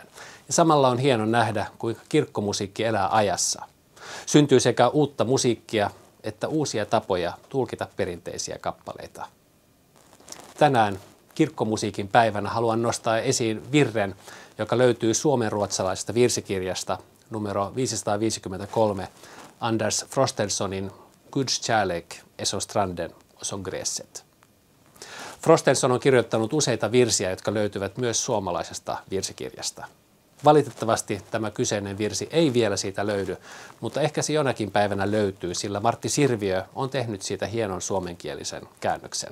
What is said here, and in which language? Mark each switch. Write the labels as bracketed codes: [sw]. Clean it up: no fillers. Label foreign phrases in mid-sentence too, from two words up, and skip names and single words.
[fi] Ja samalla on hieno nähdä, kuinka kirkkomusiikki elää ajassa. Syntyy sekä uutta musiikkia että uusia tapoja tulkita perinteisiä kappaleita. Tänään kirkkomusiikin päivänä haluan nostaa esiin virren, joka löytyy suomenruotsalaisesta virsikirjasta numero 553 Anders Frostensonin Guds kärlek är så stranden och som gräset. Frostenson on kirjoittanut useita virsiä, jotka löytyvät myös suomalaisesta virsikirjasta. Valitettavasti tämä kyseinen virsi ei vielä siitä löydy, mutta ehkä se jonakin päivänä löytyy, sillä Martti Sirviö on tehnyt siitä hienon suomenkielisen käännöksen.